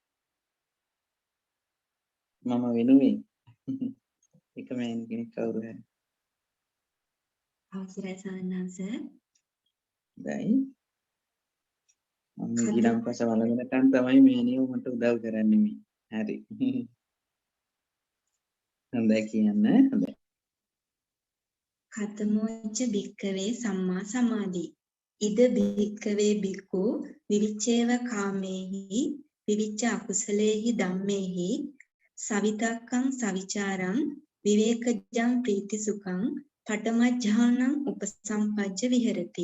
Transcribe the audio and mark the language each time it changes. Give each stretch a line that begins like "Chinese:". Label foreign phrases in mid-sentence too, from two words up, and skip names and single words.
Sinhala: මම වෙනුවෙන්. එක මෑණි කෙනෙක් කවුරු හරි. අවසරයි සානස. දැයි මම ඊළඟපස වළඳනකන් තමයි මෑණියෝ මට උදව් කරන්නේ මේ. හරි. හොඳයි කියන්න. හොඳයි.
Pali: කතමෝච භික්කවේ සම්මා සමාධි. ඉද භික්කවේ භික්ඛු විවිච්ඡේව කාමේහි විවිච්ඡ අකුසලේහි ධම්මේහි සවිතක්කං සවිචාරං විවේකජං ප්‍රීතිසුඛං පඨමඥානං උපසම්පජ්ජ විහෙරති.